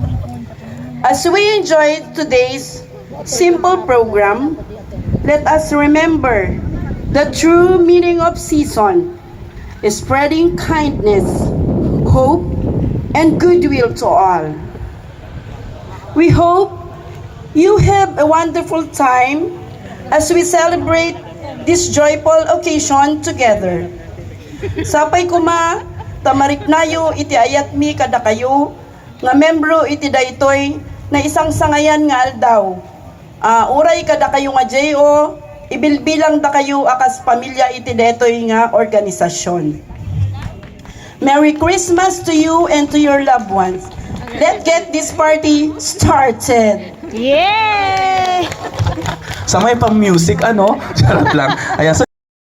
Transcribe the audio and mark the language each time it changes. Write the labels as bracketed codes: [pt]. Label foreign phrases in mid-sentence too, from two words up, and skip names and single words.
[en] As we enjoy today's simple program, let us remember the true meaning of season is spreading kindness, hope, and goodwill to all. We hope you have a wonderful time as we celebrate this joyful occasion together. [ilo] Sapay kuma, tamariknayo iti ayat mi kada kayo, nga membro iti daytoy na isang sangayan nga aldaw. Uray kada kayo nga JO, ibilbilang da kayo akas pamilya iti daytoy nga organisasyon. [en] Merry Christmas to you and to your loved ones. Let's get this party started. Yay! [tl] Sa may pang music, ano? Charot lang. Ayan, so